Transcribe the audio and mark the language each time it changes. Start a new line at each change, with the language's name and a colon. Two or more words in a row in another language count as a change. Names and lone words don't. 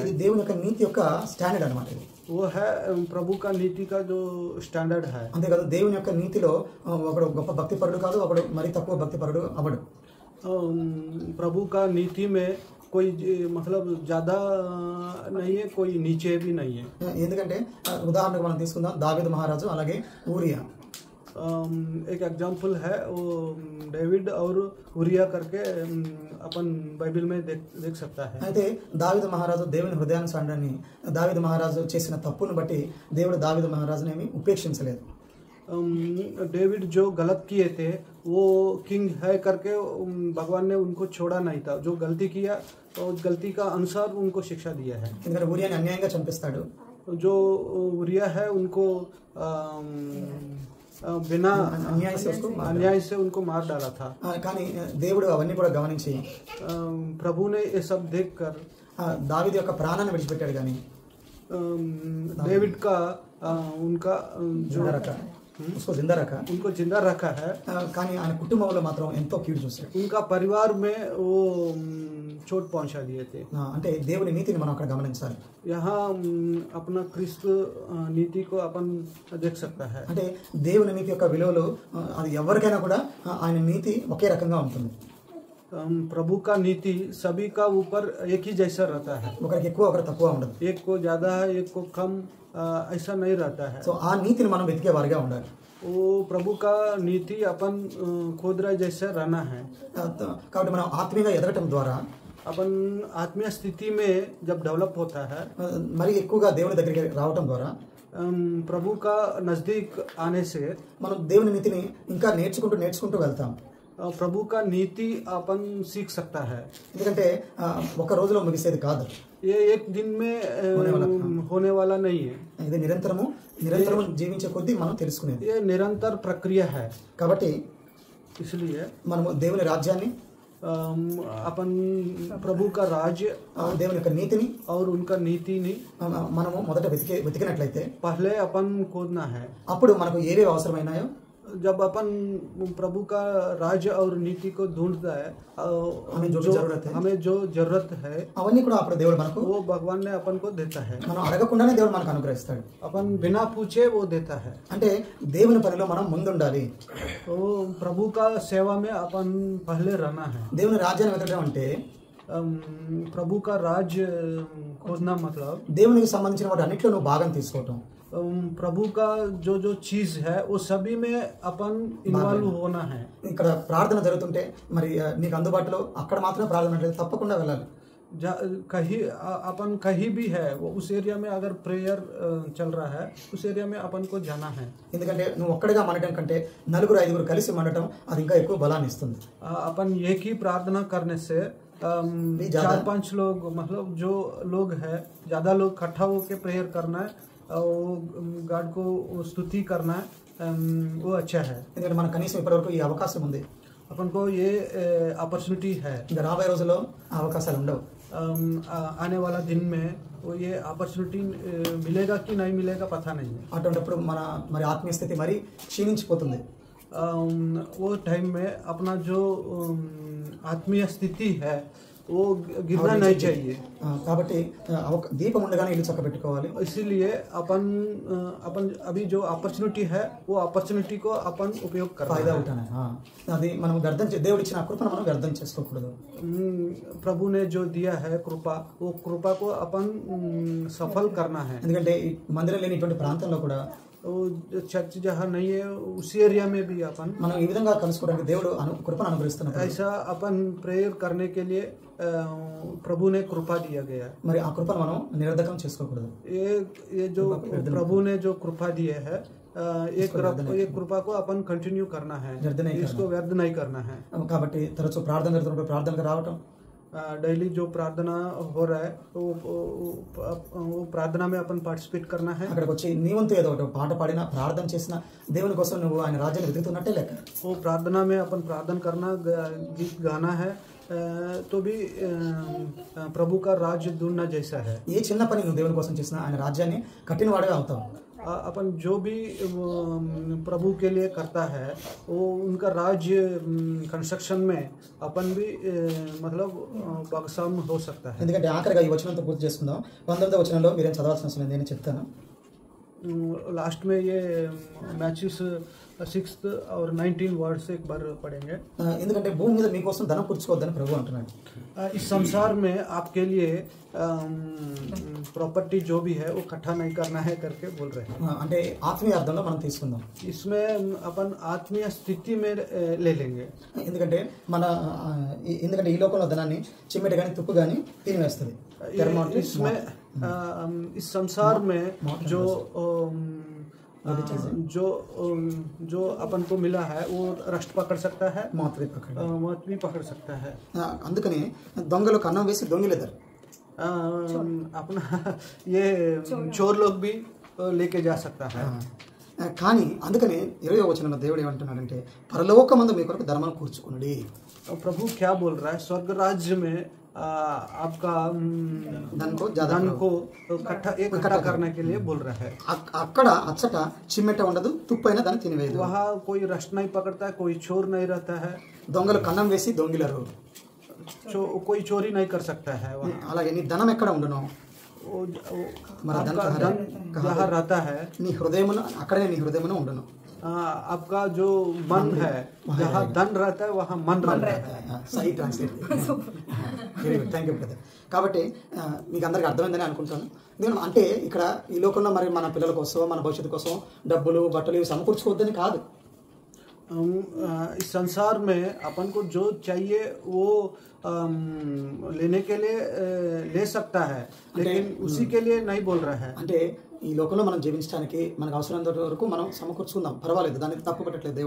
Telugu: ఇది దేవుని యొక్క నీతి యొక్క స్టాండర్డ్ అన్నమాట.
Hindi: वो है प्रभु का नीति का जो स्टैंडर्ड है।
Telugu: అంతేకాదు దేవుని యొక్క నీతిలో ఒకడు గొప్ప భక్తిపరుడు కాదు, ఒకడు మరి తక్కువ భక్తిపరుడు అవడు.
Hindi: प्रभु का नीति में कोई मतलब ज्यादा नहीं है, कोई नीचे भी नहीं है।
Telugu: ఎందుకంటే ఉదాహరణకు మనం తీసుకుందాం దావీదు మహారాజు అలాగే ఊరియా.
Hindi: एक एग्जाम्पल है वो डेविड और उरिया करके अपन बाइबल में देख सकता है।
Telugu: అయితే దావీదు మహారాజు దేవుని హృదయానుసారాన్ని దావీదు మహారాజు చేసిన తప్పును బట్టి దేవుడు దావీదు మహారాజుని ఏమీ ఉపేక్షించలేదు.
Hindi: डेविड जो गलत किए थे वो किंग है करके भगवान ने उनको छोड़ा नहीं था। जो गलती किया और गलती का अनुसार उनको शिक्षा दिया है।
Telugu: ఎందుకంటే ఊరియాని అన్యాయంగా చంపిస్తాడు.
Hindi: जो उरिया है उनको बिना अन्याय से उनको मार डाला था।
Telugu: కానీ దేవుడు అవన్నీ కూడా గమనించి
Hindi: प्रभु ने ये सब देखकर
Telugu: దావీదు యొక్క ప్రాణాన్ని విడిచిపెట్టాడు. కానీ
Hindi: डेविड का उनका जो उसको जिंदा रखा, उनको जिंदा रखा है।
Telugu: కానీ ఆయన కుటుంబంలో మాత్రం ఎంతో కీడు చూశాడు.
Hindi: उनका परिवार में वो चोट पहुंचा दिए थे।
Telugu: అంటే దేవుని నీతిని మనం అక్కడ గమనించాలి.
Hindi: यहाँ अपना क्रिस्त नीति को अपन देख सकता है।
Telugu: అంటే దేవుని నీతి యొక్క విలువలు అది ఎవరికైనా కూడా ఆయన నీతి ఒకే రకంగా ఉంటుంది.
Hindi: प्रभु का नीति सभी का ऊपर एक ही जैसा रहता है,
Telugu: ఒకరికి ఎక్కువ ఒకరికి తక్కువ ఉండదు.
Hindi: एक को ज्यादा है एक को कम, ऐसा नहीं रहता है।
Telugu: సో ఆ నీతిని మనం వెతికే వారిగా ఉండాలి.
Hindi: वो प्रभु का नीति अपन खोदरा जैसा रहना है।
Telugu: కాబట్టి మనం ఆత్మీయంగా ఎదగటం ద్వారా
Hindi: अपन आत्मीय स्थिति में जब डेवलप होता है,
Telugu: మరి ఎక్కువగా దేవుని దగ్గరికి రావటం ద్వారా
Hindi: प्रभु का नजदीक आने से
Telugu: మనం దేవుని నీతిని ఇంకా నేర్చుకుంటూ వెళ్తాం.
Hindi: प्रभु का नीति अपन सीख सकता है।
Telugu: ఎందుకంటే ఒక రోజులో ముగిసేది కాదు.
Hindi: ये एक दिन में होने वाला नहीं है,
Telugu: ఇది నిరంతరం జీవించే కొద్దీ మనం తెలుసుకునేది.
Hindi: ये निरंतर प्रक्रिया है।
Telugu: కాబట్టి
Hindi: इसलिए
Telugu: మనము దేవుని రాజ్యాన్ని
Hindi: अपन प्रभु का राज्य
Telugu: దేవుని యొక్క నీతిని
Hindi: और उनका नीति नहीं
Telugu: మనము మొదట వెతికినట్లయితే
Hindi: पहले अपन खोदना है।
Telugu: అప్పుడు మనకు ఏవేవి అవసరమైనాయో
Hindi: जब अपन प्रभु का राज्य और नीति को ढूंढता है, हमें जो जरूरत है
Telugu: అవన్నీ కూడా అప్పుడు దేవుడు మనకు
Hindi: वो भगवान ने अपन को देता है।
Telugu: మనం అడగకుండానే దేవుడు మనకు అనుగ్రహిస్తాడు.
Hindi: अपन बिना पूछे वो देता है।
Telugu: అంటే దేవుని పనిలో మనం ముందుండాలి.
Hindi: तो प्रभु का सेवा में अपन पहले रहना है।
Telugu: దేవుని రాజ్యాన్ని వెతకడం అంటే
Hindi: प्रभु का राज्य खोजना मतलब
Telugu: దేవునికి సంబంధించిన వాటి అన్నిట్లో నువ్వు భాగం తీసుకోవటం.
Hindi: प्रभु का जो चीज है वो सभी में अपन इन्वॉल्व होना है।
Telugu: ఇక్కడ ప్రార్థన జరుగుతుంటే మరి నీకు అందుబాటులో అక్కడ మాత్రమే ప్రార్థన అంటే తప్పకుండా వెళ్ళాలి.
Hindi: कहीं अपन कहीं भी है वो उस एरिया में अगर प्रेयर चल रहा है उस एरिया में अपन को जाना है।
Telugu: ఎందుకంటే నువ్వు ఒక్కడిగా మనటం కంటే నలుగురు ఐదుగురు కలిసి మనటం అది ఇంకా ఎక్కువ బలాన్ని ఇస్తుంది.
Hindi: अपन एक ही प्रार्थना करने से 4-5 लोग मतलब जो लोग है ज्यादा लोग इकट्ठा होकर प्रेयर करना है और गॉड को स्तुति करना है, वो अच्छा है।
Telugu: ఎందుకంటే మన కనీసం ఇప్పటివరకు ఈ అవకాశం ఉంది.
Hindi: अपन को ये अपॉर्चुनिटी है।
Telugu: ఇంకా రాబోయే రోజుల్లో ఆ అవకాశాలు ఉండవు.
Hindi: आने वाला दिन में वो ये अपॉर्चुनिटी मिलेगा कि नहीं मिलेगा पता नहीं है।
Telugu: అటువంటిప్పుడు మరి ఆత్మీయ స్థితి మరి క్షీణించిపోతుంది.
Hindi: वो टाइम में अपना जो आत्मीय स्थिति है वो गिरना नहीं चाहिए।
Telugu: కాబట్టి దీపం ఉండగానే ఇల్లు చక్కబెట్టుకోవాలి.
Hindi: इसीलिए अपन अभी जो अपॉर्चुनिटी है वो अपॉर्चुनिटी को अपन उपयोग करना ఫాయిదా है।
Telugu: ఉంటాను.
Hindi: అది మనం దేవుడు ఇచ్చిన కృపను మనం వ్యర్థం చేసుకోకూడదు. प्रभु ने जो दिया है कृपा, वो कृपा को अपन सफल करना है।
Telugu: ఎందుకంటే ఈ మందిరం లేని ఇటువంటి ప్రాంతంలో కూడా
Hindi: चर्च जहाँ नहीं है उसी एरिया में भी अपन
Telugu: మనం ఈ విధంగా కలుసుకోవడానికి దేవుడు కృపను అనుగ్రహిస్తున్నాడు.
Hindi: ऐसा अपन प्रेयर करने के लिए प्रभु ने कृपा दिया गया।
Telugu: మరి ఆ కృపను మనం నిరర్ధకం చేసుకోకూడదు.
Hindi: ये जो प्रभु ने जो कृपा दिए है ये कृपा को अपन कंटिन्यू करना है, इसको व्यर्थ नहीं करना है।
Telugu: కాబట్టి తరచూ ప్రార్థన జరుగుతున్నప్పుడు ప్రార్థనకు రావటం,
Hindi: डेली जो प्रार्थना हो रहा है वो प्रार्थना में अपन पार्टिसिपेट करना है।
Telugu: అక్కడికి వచ్చి నీ వంతు ఏదో ఒకటి పాట పాడినా ప్రార్థన చేసినా దేవుని కోసం నువ్వు ఆయన రాజ్యాన్ని వెతుకుతున్నట్టే లెక్క.
Hindi: वो प्रार्थना में अपन प्रार्थना करना, गीत गाना है तो भी प्रभु का राज्य ढूंढना जैसा है।
Telugu: ఏ చిన్న పని నువ్వు దేవుని కోసం చేసినా ఆయన రాజ్యాన్ని కట్టినవాడే అవుతావు.
Hindi: अपन जो भी प्रभु के लिए करता है वो उनका राज्य कंस्ट्रक्शन में अपन भी मतलब भागस्वामी हो सकता है।
Telugu: ఎందుకంటే ఆఖరిగా ఈ వచనంతో పూర్తి చేసుకుందాం. 19వ వచనంలో మీరేం చదవాల్సిన అవసరం లేదు, నేను చెప్తాను.
Hindi: लास्ट में ये मैचेस 6th और 19 वर्ड से एक बार पढ़ेंगे।
Telugu: ఎందుకంటే భూమి మీద మీకోసం ధనం కూర్చుకోవద్దని ప్రభు అంటున్నాడు.
Hindi: इस संसार में आपके लिए प्रॉपर्टी जो भी है वो इकट्ठा नहीं करना है करके बोल रहे हैं।
Telugu: అంటే ఆత్మీయ అర్థంలో మనం తీసుకుందాం.
Hindi: इसमें अपन आत्मीय स्थिति में ले लेंगे।
Telugu: ఎందుకంటే ఎందుకంటే ఈ లోకంలో ధనాన్ని చిమ్మెట కానీ తుప్పు కానీ తినివేస్తుంది.
Hindi: इसमें इस संसार में जो अपन को मिला है वो रस्ट पकड़ सकता है, मौत भी पकड़ सकता है।
Telugu: అందుకని దొంగలు కన్నం వేసి దొంగిలేదారు.
Hindi: अपना ये चोर लोग भी लेके जा सकता है।
Telugu: కానీ అందుకని 20వ వచనంలో దేవుడు ఏమంటున్నాడంటే పరలోకమందు మీ కొరకు ధర్మం కూర్చుకునుడి.
Hindi: प्रभु क्या बोल रहा है? स्वर्ग राज्य में आपका धन को इकट्ठा करने के लिए बोल रहा है।
Telugu: అక్కడ అచ్చట చిమ్మెట ఉండదు, తుప్పైనా దాన్ని తినివేయదు.
Hindi: वहाँ कोई रस्ट नहीं पकड़ता है, कोई चोर नहीं रहता है.
Telugu: దొంగలు కన్నం వేసి దొంగిలరు.
Hindi: कोई चोरी नहीं कर सकता है वहाँ।
Telugu: అలాగే నీ ధనం ఎక్కడ ఉండును,
Hindi: आपका धन जहाँ रहता है,
Telugu: నీ హృదయమును అక్కడే నీ హృదయమును ఉండును.
Hindi: आपका जो मन है, जहाँ धन रहता है वहाँ मन रहता है.
English: సహీ translate. Very good, thank you brother.
Telugu: కాబట్టి మీకు అందరికి అర్థమైందని అనుకుంటాను. నేను అంటే ఇక్కడ ఈ లోకంలో మరి మన పిల్లల కోసం, మన భవిష్యత్తు కోసం డబ్బులు బట్టలు ఇవి సమకూర్చుకోవద్దని కాదు.
Hindi: इस संसार में अपन को जो चाहिए वो लेने के लिए ले सकता है, लेकिन उसी के लिए नहीं बोल रहा है.
Telugu: అంటే ఈ లోకంలో మనం జీవించడానికి మనకు అవసరమైనంత వరకు మనం సమకూర్చుకుందాం, పర్వాలేదు, దాన్ని తప్పు పట్టట్లేదు దేవుడు.